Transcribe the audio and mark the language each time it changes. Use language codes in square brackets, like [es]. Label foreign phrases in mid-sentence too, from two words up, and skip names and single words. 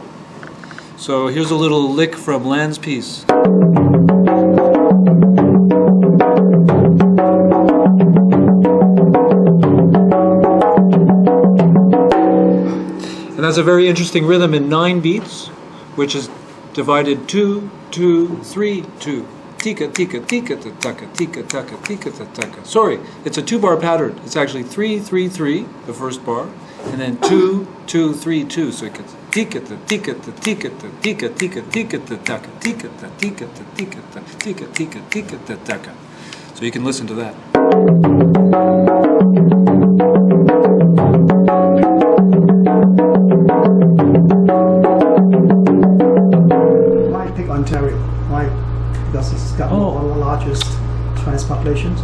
[en] So here's a little lick from Lan's piece. And that's a very interesting rhythm in 9 beats, which is divided 2, 2, 3, 2. Tika, tika, tika, taka, tika, taka, tika, taka. Sorry, it's a 2-bar pattern. It's actually 3, 3, 3, the first bar, and then 2, 2, 3, 2. So it gets tika, tika, tika, tika, tika, tika, taka, tika, tika, tika, tika, tika, tika, taka. So you can listen to that. Why pick Ontario? Why? Because it's got one of the largest Chinese populations?